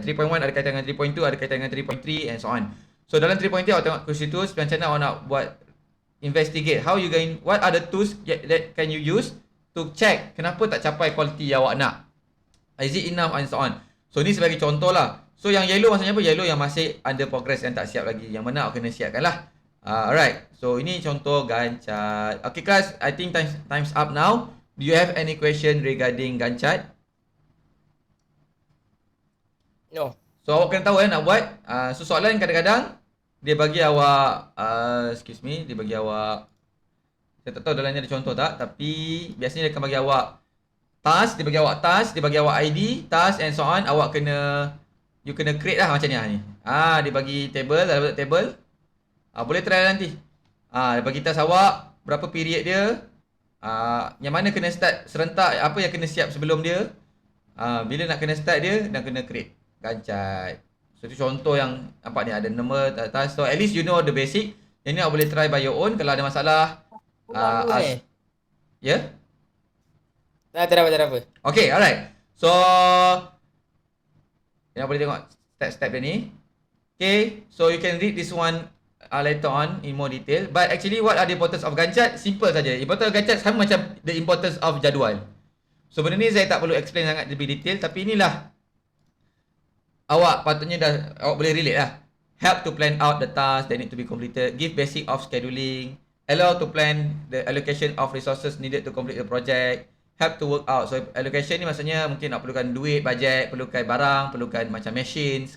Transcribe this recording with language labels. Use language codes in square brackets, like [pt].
[ms] 3.1 ada kaitan dengan 3.2, ada kaitan dengan 3.3 and so on. So dalam 3.3 awak tengok QC Tools, macam mana awak nak buat investigate, [en] how you going, what are the tools that can you use to check [ms] kenapa tak capai quality yang awak nak. [en] Is it enough and so on. [ms] So ni sebagai contoh lah. So yang yellow maksudnya apa? Yellow yang masih under progress, yang tak siap lagi. Yang mana awak kena siapkan lah. Alright. So ini contoh Gantt. [en] Okay class, I think time's up now. Do you have any question regarding Gantt chart? No. [ms] So awak kena tahu nak buat. So soalan kadang-kadang dia bagi awak dia bagi awak, saya tak tahu dalamnya ada contoh tak, tapi biasanya dia akan bagi awak task, dia bagi awak ID, task and so on. Awak kena, you kena create lah macam ni. Dia bagi table, dalam table. Boleh try nanti. Dia bagi task awak, berapa period dia, yang mana kena start serentak, apa yang kena siap sebelum dia, bila nak kena start dia, dan kena create Gantt chart. So itu contoh yang nampak ni, ada nombor, task. So [en] at least you know the basic. [ms] Yang ni awak boleh try [en] by your own. [ms] Kalau ada masalah, ya? Tak ada apa. Okay, alright. So, yang boleh tengok step-step dia ni. [en] Okay, so you can read this one later on in more detail. But actually, what are the importance of Gantt chart? [ms] Simple saja. [en] Importance of Gantt chart [ms] sama macam [en] the importance of [ms] jadual. So, benda ni saya tak perlu explain sangat lebih detail. Tapi inilah awak patutnya awak boleh relate lah. [en] Help to plan out the tasks that need to be completed. Give basic of scheduling. Allow to plan the allocation of resources needed to complete the project. Help to work out. [ms] So allocation ni maksudnya mungkin nak perlukan duit, budget, perlukan barang, perlukan macam machines.